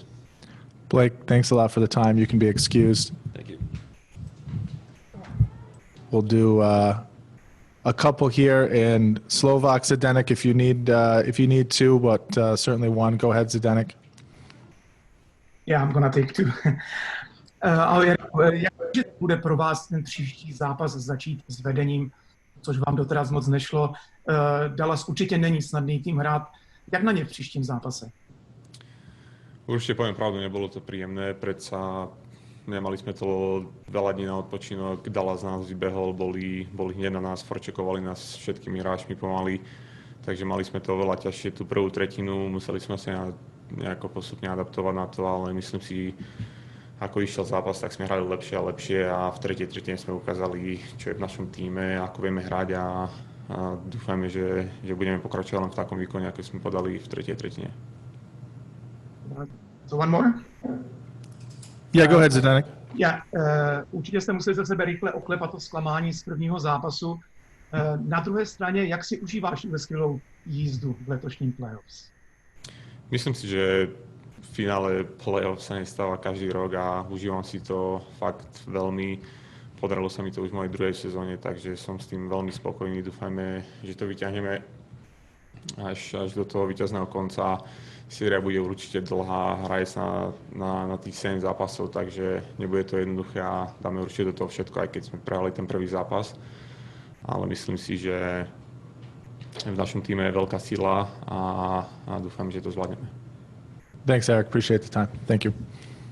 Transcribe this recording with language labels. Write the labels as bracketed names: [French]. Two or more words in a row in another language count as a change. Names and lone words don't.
[English] Blake, thanks a lot for the time. You can be excused. Thank you. We'll do a couple here in Slovak, Zdeněk, if you need to, but certainly one. Go ahead, Zdeněk. Yeah, I'm gonna take 2. [Czech] Ale jak bude pro vás ten příští zápas začít s vedením, což vám doteraz moc nešlo? Dallas určitě není snadný tým hrát. Jak na ně v příštím zápase? [Slovak] Určite poviem pravdu, nebolo to príjemné, predsa nemali sme to veľa dní na odpočinok, Dallas nás vybehol, boli hneď na nás, forčekovali nás všetkými hráčmi pomaly, takže mali sme to veľa ťažšie tú prvú tretinu, museli sme sa nejako postupne adaptovať na to, ale myslím si, ako išiel zápas, tak sme hrali lepšie a lepšie a v tretej tretine sme ukázali, čo je v našom tíme, ako vieme hrať a dúfajme, že budeme pokračovať len v takom výkone, ako sme podali v tretej tretine. [English] So one more? Yeah, go ahead, Zdeněk. [Czech] Určitě jste museli ze sebe rychle oklepat to zklamání z prvního zápasu. Na druhé straně, jak si užíváš tuhle skvělou jízdu v letošním playoffs? [Slovak] Myslím si, že v finále playoff sa nestáva každý rok a užívam si to fakt veľmi. Podarilo sa mi to už v mojej druhej sezóne, takže som s tým veľmi spokojný. Dúfajme, že to vyťahneme až do toho víťazného konca. Séria bude určite dlhá, hraje sa na tých 7 zápasov, takže nebude to jednoduché a dáme určite do toho všetko, aj keď sme prehrali ten prvý zápas. Ale myslím si, že v našom týme je veľká sila a dúfam, že to zvládneme. [English] Thanks, Eric. Appreciate the time. Thank you.